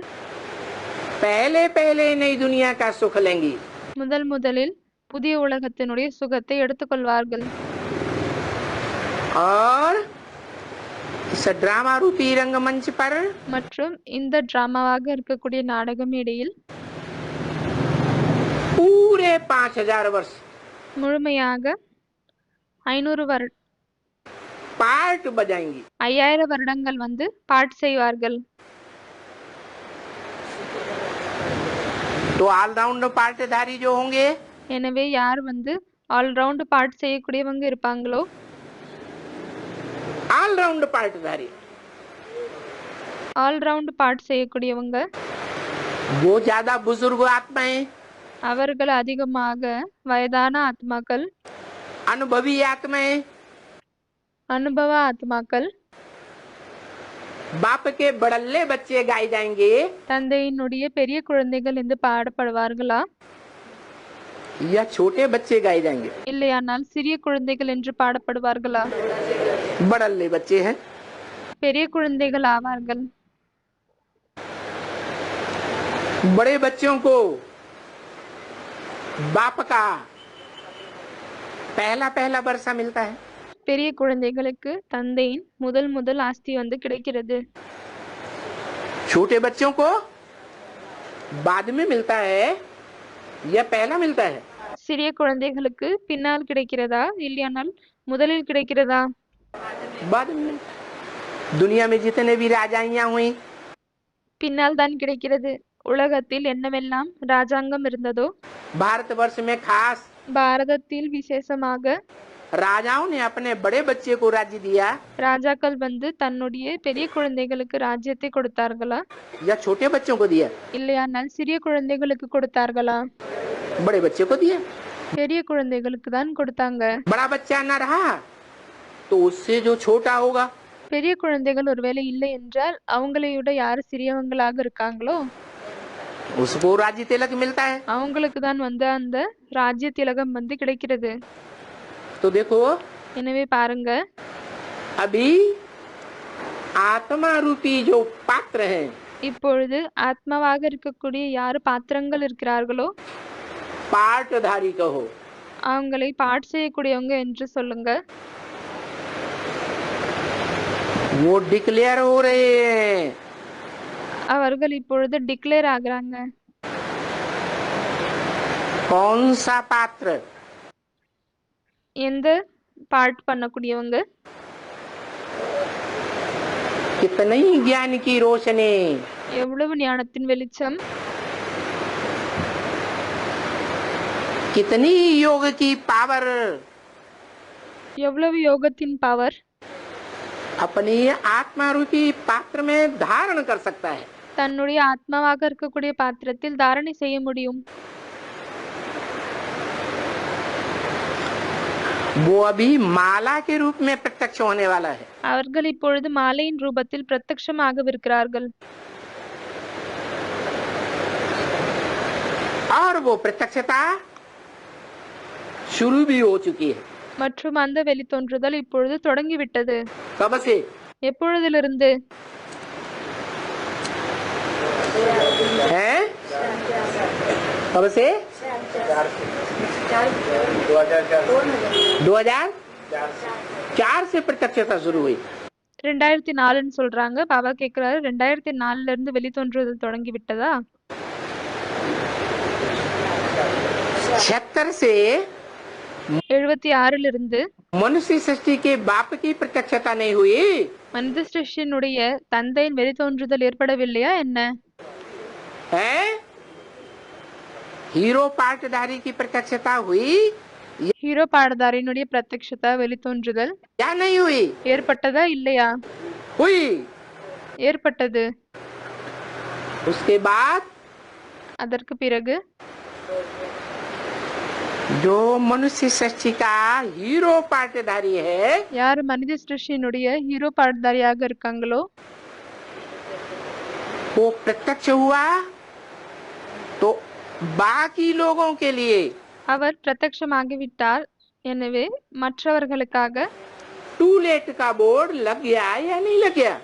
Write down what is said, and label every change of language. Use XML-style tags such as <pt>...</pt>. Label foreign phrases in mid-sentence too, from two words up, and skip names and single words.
<hi>पहले पहले नई दुनिया का सुख लेंगी।</hi> <ta>முதலில் புதிய உலகத்தினுடைய சுகத்தை எடுத்துக்கொள்வார்கள்.</ta> <hi>और इस ड्रामा रूपी रंगमंच पर</hi> <ta>மற்றும் இந்த டிராமாவாக இருக்கக்கூடிய நாடக மேடையில்</ta> <hi>पूरे 5000 वर्ष</hi> <ta>முழுமையாக 500</ta> <hi>पार्ट बजाएंगी।</hi> <ta>5000 வருடங்கள் வந்து பாட்டு செய்வார்கள்.</ta> <hi>तो ऑलराउंड पार्टधारी जो होंगे,</hi> <ta>எனவே யார் வந்து ஆல்ரவுண்ட் பாட்டு செய்யக்கூடியவங்க இருப்பாங்களோ,</ta> <hi>ऑलराउंड पार्टधारी</hi> <ta>ஆல்ரவுண்ட் பாட்டு செய்யக்கூடியவங்க</ta> <hi>वो ज्यादा बुजुर्ग आत्माएं,</hi> <ta>அவர்கள் அதிகமாக வயதான ஆத்மாக்கள்,</ta> <hi>अनुभवी आत्माएं,</hi> <ta>அனுபவ ஆத்மாக்கள்,</ta> <hi>बाप के बड़ल्ले बच्चे गाए जाएंगे</hi> <ta>தந்தையினுடைய பெரிய குழந்தைகள் என்று பாடப்படுவார்களா,</ta> <hi>या छोटे बच्चे गाए जाएंगे?</hi> <ta>இல்லையானால் சிறிய குழந்தைகள் என்று பாடப்படுவார்களா?</ta> <hi>बड़ल्ले बच्चे हैं।</hi> <ta>பெரிய குழந்தைகள் ஆவார்கள்.</ta> <hi>बड़े बच्चों को बाप का पहला पहला वर्षा मिलता है,</hi> <ta>பெரிய குழந்தைகளுக்கு தந்தையின் முதல் முதல் ஆஸ்தி வந்து கிடைக்கிறது.</ta> <hi>छोटे बच्चों को बाद में मिलता है या पहला मिलता है?</hi> <ta>சிறிய குழந்தைகளுக்கு பின்னால் கிடைக்கிறதா இல்லையானால் முதலில் கிடைக்கிறதா?</ta> <hi>बाद में। दुनिया में जितने भी राजाइयां हुई,</hi> <ta>பின்னால் தான் கிடைக்கிறது. உலகத்தில் என்னவெல்லாம் ராஜாங்கம் இருந்ததோ,</ta> <hi>भारतवर्ष में खास</hi> <ta>பாரதத்தில் விசேஷமாக</ta> <hi>राजाओं ने अपने बड़े बच्चे को राज्य दिया</hi> <ta>ராஜாக்கள் வந்து தன்னுடைய பெரிய குழந்தைகளுக்கு ராஜ்யத்தை கொடுத்தார்களா</ta> <hi>या छोटे बच्चों को दिया?</hi> <ta>இல்லையானால் சிறிய குழந்தைகளுக்கு கொடுத்தார்களா?</ta> <hi>बड़े बच्चे को दिया।</hi> <ta>பெரிய குழந்தைகளுக்கு தான் கொடுத்தாங்க.</ta> <hi>बड़ा बच्चा न रहा तो उससे जो छोटा होगा,</hi> <ta>பெரிய குழந்தைகள் ஒருவேளை இல்லை என்றால் அவங்களை விட யாரு சிறியவங்களாக இருக்காங்களோ</ta> <hi>उसको राज्य तिलक मिलता है।</hi> <ta>அவங்களுக்கு தான் வந்து அந்த ராஜ்ய திலகம் வந்து கிடைக்கிறது.</ta> <hi>तो देखो,</hi> <ta>எனவே பாருங்க,</ta> <hi>अभी आत्मा रूपी जो पात्र हैं,</hi> <ta>இப்பொழுது ஆத்மாவாக இருக்கக்கூடிய யாரு பாத்திரங்கள் இருக்கிறார்களோ</ta> <hi>पार्टधारी कहो,</hi> <ta>அவங்களை பாட்டு செய்யக்கூடியவங்க என்று சொல்லுங்க.</ta> <hi>वो डिक्लेयर हो रहे हैं।</hi> <ta>அவர்கள் இப்பொழுது டிக்ளேர் ஆகுறாங்க.</ta> <hi>कौन सा पात्र?</hi> <ta>எந்த பாட்டு பண்ணக்கூடியவங்க?</ta> <hi>कितनी ज्ञान की रोशनी,</hi> <ta>எவ்வளவு ஞானத்தின் வெளிச்சம்,</ta> <hi>कितनी योग की पावर</hi> <ta>எவ்வளவு யோகத்தின் பவர்</ta> <hi>अपनी आत्मा रूपी पात्र में धारण कर सकता है।</hi> <ta>தன்னுடைய ஆத்மாவாக இருக்கக்கூடிய பாத்திரத்தில் தாரணை செய்ய முடியும்.</ta> <hi>वो अभी माला के रूप में प्रत्यक्ष होने वाला है।</hi> <ta>அவர்கள் இப்பொழுது மாலையின் ரூபத்தில் பிரத்யக்ஷமாகவிருக்கிறார்கள்.</ta> <hi>और वो प्रत्यक्षता शुरू भी हो चुकी है।</hi> <ta>மற்றும் அந்த வெளித்தோன்றுதல் இப்பொழுது தொடங்கிவிட்டது.</ta> <hi>कब से?</hi> <ta>எப்பொழுதிலிருந்து?</ta> <hi>हैं? कब से? 2004 से प्रत्यक्षता शुरू हुई।</hi> <ta>2004ன்னு சொல்றாங்க. பாபா கேக்குறாரு, 2004ல இருந்து வெளித்தோன்றுதல் தொடங்கி விட்டதா?</ta> <hi>76 से</hi> <ta>76ல இருந்து</ta> <hi>मनुष्य सृष्टि के बाप की प्रत्यक्षता नहीं हुई।</hi> <ta>மனித சிருஷ்டியினுடைய தந்தையின் வெளித்தோன்றுதல் ஏற்படவில்லையா என்ன?</ta> <hi>है? हीरो पार्टधारी की प्रत्यक्षता हुई</hi> <ta>ஹீரோ பாடதாரியினுடைய பிரத்யக்ஷதா வெளித்தோன்றுதல்</ta> <hi>या नहीं हुई?</hi> <ta>ஏற்பட்டதா இல்லையா?</ta> <hi>हुई।</hi> <ta>ஏற்பட்டது.</ta> <hi>उसके बाद</hi> <ta>அதற்கு பிறகு</ta> <hi>जो मनुष्य सृष्टि का हीरो पार्टधारी है,</hi> <ta>யார் மனித சிருஷ்டியினுடைய ஹீரோ பாடதாரியாக இருக்காங்களோ</ta> <hi>वो प्रत्यक्ष हुआ तो बाकी लोगों के लिए</hi> <ta>அவர் பிரத்யக்ஷமாகிவிட்டார். எனவே மற்றவர்களுக்காக</ta> <en>to let</en> <hi>का बोर्ड लग गया या नहीं लग गया?</hi>